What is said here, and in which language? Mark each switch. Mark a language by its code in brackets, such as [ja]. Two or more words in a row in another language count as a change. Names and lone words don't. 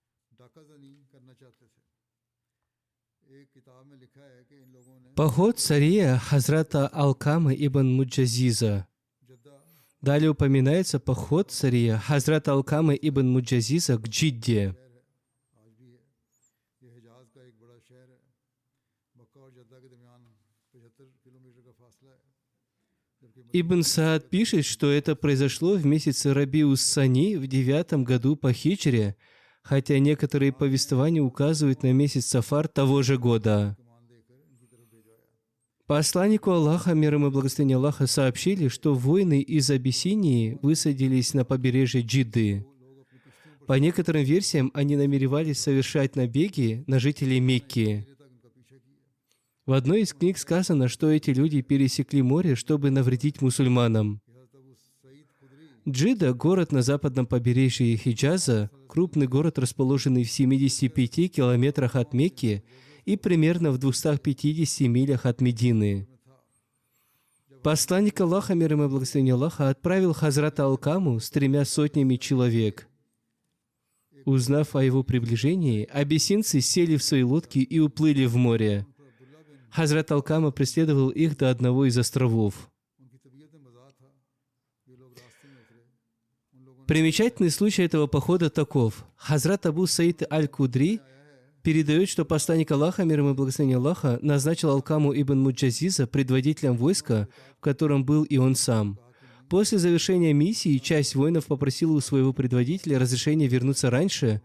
[ur] ڈاکہ زنی کرنا چاہتے تھے. ایک کتاب میں لکھا ہے کہ ان لوگوں نے [ru] Поход царя Хазрата Алкама ибн Муджазиза. [ur] जद्दा [ru] Далее упоминается поход царя Хазрата Алкама ибн Муджазиза к Джидде. [ur] شہر ہے، آج بھی ہے. یہ حجاز کا ایک بڑا شہر ہے۔ مکہ اور جدہ کے درمیان 75 کلومیٹر کا فاصلہ ہے. जबकि [ru] Ибн Саад пишет, что это произошло в месяце Рабиус-Сани в 9 году по хиджре, хотя некоторые повествования указывают на месяц Сафар того же года. [ur] کمان دے کر ان کی طرف بھجوایا. [ru] Посланнику Аллаха, мир ему и благословение Аллаха, сообщили, что воины из Абиссинии высадились на побережье Джидды. По некоторым версиям, они намеревались совершать набеги на жителей Мекки. [ur] تک ان کا پیچھا کیا. [ru] В одной из книг сказано, что эти люди пересекли море, чтобы навредить мусульманам. [ur] हज़रत अबू सईद खुदरी [ru] Джидда — город на западном побережье Хиджаза, крупный город, расположенный в 75 километрах от Мекки и примерно в 250 милях от Медины. Посланник Аллаха, мир ему и благословение Аллаха, отправил Хазрата Алкаму с 3 сотнями человек. Узнав о его приближении, абиссинцы сели в свои лодки и уплыли в море. Хазрат Алкама преследовал их до одного из островов. [ur] ان کی طبیعت میں مزا تھا۔ یہ لوگ راستے میں اترے. ان لوگوں [ru] Примечательный случай этого похода таков. Хазрат Абу Саид Аль-Кудри передает, что посланник Аллаха, мир ему и благословение Аллаха, назначил Алкаму ибн Муджазиза предводителем войска, в котором был и он сам. После завершения миссии часть воинов попросила у своего предводителя разрешения вернуться раньше.